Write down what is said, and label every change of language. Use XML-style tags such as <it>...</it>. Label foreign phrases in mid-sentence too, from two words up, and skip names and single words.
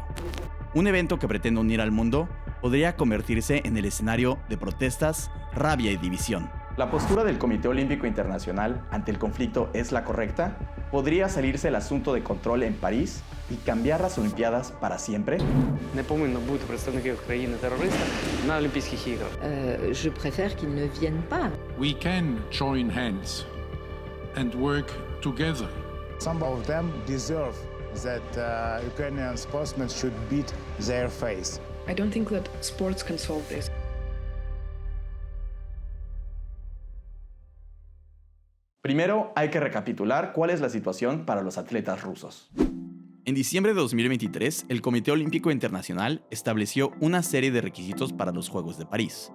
<es>Un evento que pretende unir al mundo podría convertirse en el escenario de protestas, rabia y división. ¿La postura del Comité Olímpico Internacional ante el conflicto es la correcta? ¿Podría salirse el asunto de control en París y cambiar las Olimpiadas para siempre?</es> <uk>Не повинно бути представників країни-терориста на Олімпійських іграх.</uk> <fr>Je préfère qu'ils ne viennent pas.</fr> <en>We can join hands and work together. Some of them deserve that Ukrainian sportsmen should beat their face. I don't think that sports can solve this.</en> <es>Primero, hay que recapitular cuál es la situación para los atletas rusos. En diciembre de 2023, el Comité Olímpico Internacional estableció una serie de requisitos para los Juegos de París.</es>